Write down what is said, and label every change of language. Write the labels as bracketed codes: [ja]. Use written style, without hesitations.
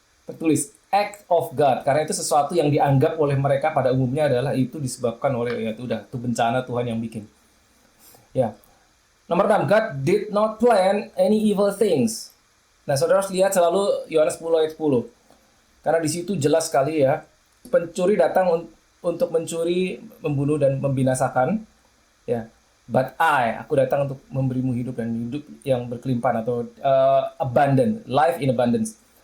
[id] Tertulis [en] act of God, [id] karena itu sesuatu yang dianggap oleh mereka pada umumnya adalah itu disebabkan oleh itu bencana Tuhan yang bikin. Ya. [en] Nomor 6, God did not plan any evil things. [id] Nah, saudara harus lihat selalu Yohanes 10 ayat 10. Karena di situ jelas sekali ya, pencuri datang untuk mencuri, membunuh dan membinasakan. Ya. But aku datang untuk memberimu hidup dan hidup yang berkelimpahan atau abundant, [en] life in abundance.